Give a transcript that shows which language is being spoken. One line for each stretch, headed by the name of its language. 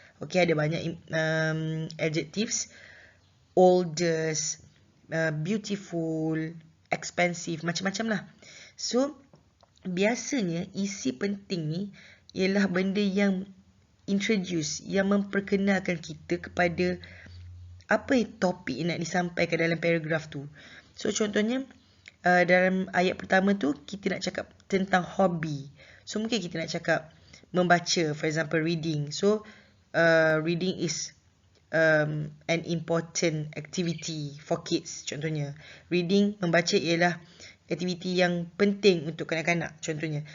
English: Okay,
Malay: ada banyak
English: adjectives. Oldest, beautiful, expensive,
Malay: macam-macam lah. So, biasanya isi penting ni ialah benda yang introduce, yang memperkenalkan kita kepada apa topik yang nak disampaikan dalam paragraf tu. So, contohnya, dalam ayat pertama tu, kita nak cakap tentang hobi. So, mungkin kita nak cakap membaca,
English: for example, reading. So, reading is an important activity for kids, contohnya.
Malay: Reading, membaca ialah aktiviti yang penting untuk kanak-kanak, contohnya.